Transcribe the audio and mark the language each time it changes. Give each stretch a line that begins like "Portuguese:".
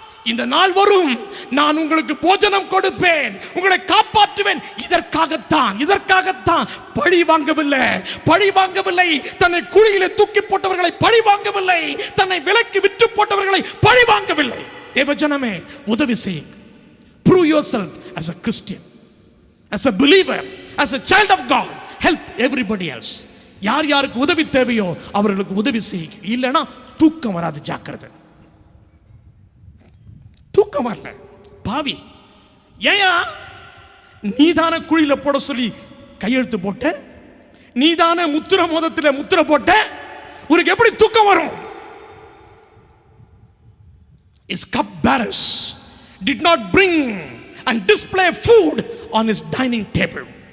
Tamil: இந்த நாள் வரும், நான் உங்களுக்கு போஜனம் கொடுப்பேன், உங்களை காப்பாற்றுவேன். இதற்காகத்தான் பழி வாங்கவில்லை. தன்னை குழியிலே தூக்கி போட்டவர்களை பழி வாங்கவில்லை. தன்னை விலைக்கு விற்று போட்டவர்களை பழி வாங்கவில்லை. தேவஜனமே, உதவி செய்யுங்க.
English: Prove yourself as a Christian, as a believer, as a child of God. Help everybody else.
Tamil: யார் யாருக்கு உதவி தேவையோ அவர்களுக்கு உதவி செய்யுங்க. இல்லைன்னா தூக்கம் வராது. ஜாக்கிரதை. தூக்கம் வரல பாவி. ஏயா நீதான குழியில போட சொல்லி கையெழுத்து போட்ட, நீதான முத்திர மோதத்தில் முத்திர போட்ட, உனக்கு எப்படி தூக்கம் வரும்?
English: His cupbearers did not bring and display food on his dining table.